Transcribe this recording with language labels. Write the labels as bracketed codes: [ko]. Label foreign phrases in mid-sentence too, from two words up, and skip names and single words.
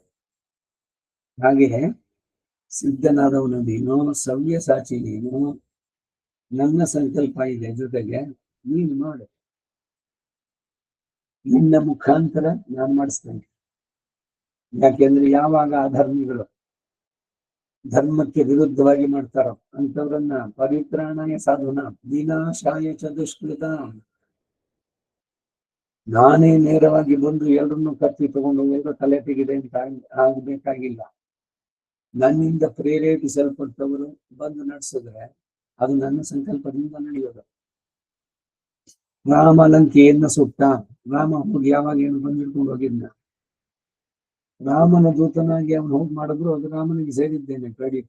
[kn] ಹಾಗೆ ಸಿದ್ಧನಾದವನು ನೀನು, ಸವ್ಯ ಸಾಚಿ ನೀನು, ನನ್ನ ಸಂಕಲ್ಪ ಇದೆ ಜೊತೆಗೆ ನೀನು ಮಾಡು, ನಿನ್ನ ಮುಖಾಂತರ ನಾನು ಮಾಡಿಸ್ತೇನೆ. ಯಾಕೆಂದ್ರೆ ಯಾವಾಗ ಅಧರ್ಮಿಗಳು ಧರ್ಮಕ್ಕೆ ವಿರುದ್ಧವಾಗಿ ಮಾಡ್ತಾರೋ ಅಂತವ್ರನ್ನ [sa] ಪರಿತ್ರಾಣಾಯ ಸಾಧುನ ವಿನಾಶಾಯ ಚ ದುಷ್ಕೃತ, [kn] ನಾನೇ ನೇರವಾಗಿ ಬಂದು ಎಲ್ಲರನ್ನು ಕತ್ತಿ ತಗೊಂಡು ಎಲ್ಲರೂ ತಲೆ ತೆಗಿದೆ ಅಂತ ಆಗ್ಬೇಕಾಗಿಲ್ಲ. ನನ್ನಿಂದ ಪ್ರೇರೇಪಿಸಲ್ಪಟ್ಟವರು ಬಂದು ನಡೆಸಿದ್ರೆ ಅದು ನನ್ನ ಸಂಕಲ್ಪದಿಂದ ನಡೆಯೋದು. ರಾಮ ಲಂಕೆಯನ್ನು ಸುಟ್ಟ, ರಾಮ ಹೋಗಿ ಯಾವಾಗ ಏನು ಬಂದಿಡ್ಕೊಂಡು ಹೋಗಿದ್ನ, ರಾಮನ ದೂತನಾಗಿ ಅವನು ಹೋಗಿ ಮಾಡಿದ್ರು ಅದು ರಾಮನಿಗೆ ಸೇರಿದ್ದೇನೆ ಕ್ರೆಡಿಟ್.